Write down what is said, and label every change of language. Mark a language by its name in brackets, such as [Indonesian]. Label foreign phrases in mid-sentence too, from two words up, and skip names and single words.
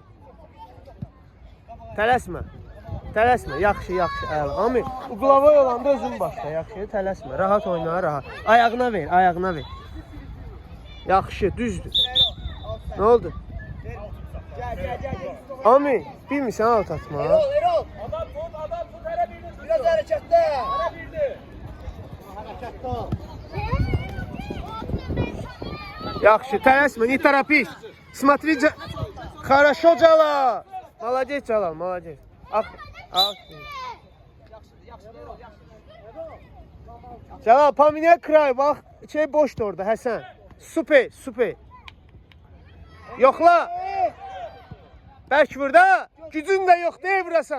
[Azerbaijani] Tələsmə, yaxşı, əla. Ami, uqlavoy olanda özün başla, yaxşı, tələsmə. Rahat oyna, rahat. Ayağına ver. Yaxşı, düzdür. Nə oldu? Ami, bilmirsən alt atma. Erol! [Turkish] Adam tut, hele birini tut. Biraz harekette! Harekette ol. [Azerbaijani] Yaxşı, tələsmə, ne terapiş. [Russian] Смотри, хорошо, Cəlal. Молодец, Cəlal, молодец. [Azerbaijani] Aferin. Cəlal, pominə kray, bax, şey boşdur orada, Həsən. Super, super. Yoxla. Bəlkə burada gücün də yox, deyil burasan.